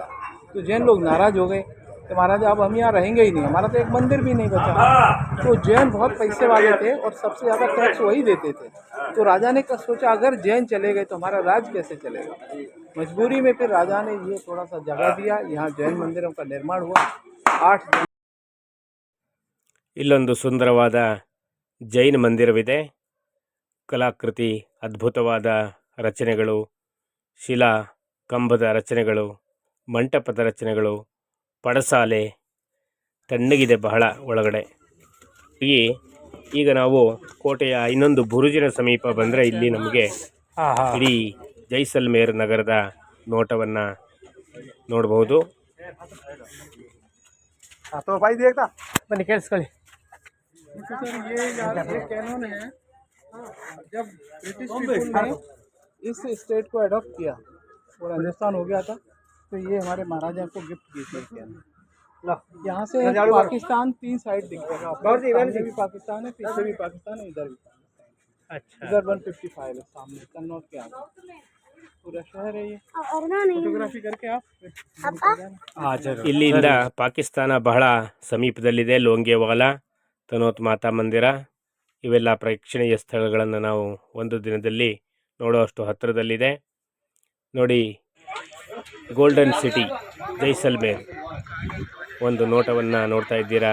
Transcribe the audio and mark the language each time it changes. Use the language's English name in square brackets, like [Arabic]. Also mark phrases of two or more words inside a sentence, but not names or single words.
[Hindi] तो जैन लोग नाराज हो गए कि महाराज अब हम यहाँ रहेंगे ही नहीं, हमारा तो एक मंदिर भी नहीं बचा। तो जैन बहुत पैसे वाले थे और सबसे ज़्यादा टैक्स वही देते थे। तो राजा ने सोचा अगर जैन चले गए तो हमारा राज कैसे चलेगा। मजबूरी में फिर राजा ने ये थोड़ा सा जगह दिया, यहाँ जैन मंदिरों का निर्माण हुआ। 8 [Kannada] ಇಲ್ಲೊಂದು ಸುಂದರವಾದ ಜೈನ ಮಂದಿರವಿದೆ. ಕಲಾಕೃತಿ, ಅದ್ಭುತವಾದ ರಚನೆಗಳು, ಶಿಲಾ ಕಂಬದ ರಚನೆಗಳು, ಮಂಟಪದ ರಚನೆಗಳು, ಪಡಸಾಲೆ ತಣ್ಣಗಿದೆ ಬಹಳ ಒಳಗಡೆ. ಈಗ ನಾವು ಕೋಟೆಯ ಇನ್ನೊಂದು ಬುರುಜಿನ ಸಮೀಪ ಬಂದರೆ ಇಲ್ಲಿ ನಮಗೆ ಇಡೀ ಜೈಸಲ್ಮೇರ್ ನಗರದ ನೋಟವನ್ನು ನೋಡಬಹುದು. ಬನ್ನಿ ಕೇಳಿಸ್ಕೊಳ್ಳಿ. [Hindi] सर ये कैनन है। जब [English] British people [Hindi] ने इस स्टेट को अडॉप्ट किया और हिंदुस्तान हो गया था तो ये हमारे महाराजा को गिफ्ट की थी कैनन। यहाँ से पाकिस्तान 3 साइड दिखेगा, सामने भी पाकिस्तान है, पीछे भी पाकिस्तान है, इधर भी पाकिस्तान। अच्छा, इधर 155 है सामने कन्नौज के आगे पूरा शहर है ये। फोटोग्राफी करके आप [Kannada] ಇಲ್ಲಿಂದ ಪಾಕಿಸ್ತಾನ ಬಹಳ ಸಮೀಪದಲ್ಲಿದೆ. ಲೋಂಗೇವಾಲ, ತನೋತ್ ಮಾತಾ ಮಂದಿರ ಇವೆಲ್ಲ ಪ್ರೇಕ್ಷಣೀಯ ಸ್ಥಳಗಳನ್ನು ನಾವು ಒಂದು ದಿನದಲ್ಲಿ ನೋಡುವಷ್ಟು ಹತ್ತಿರದಲ್ಲಿದೆ. ನೋಡಿ, [English] golden city [Kannada] ಜೈಸಲ್ಮೇರ್ ಒಂದು ನೋಟವನ್ನು ನೋಡ್ತಾ ಇದ್ದೀರಾ.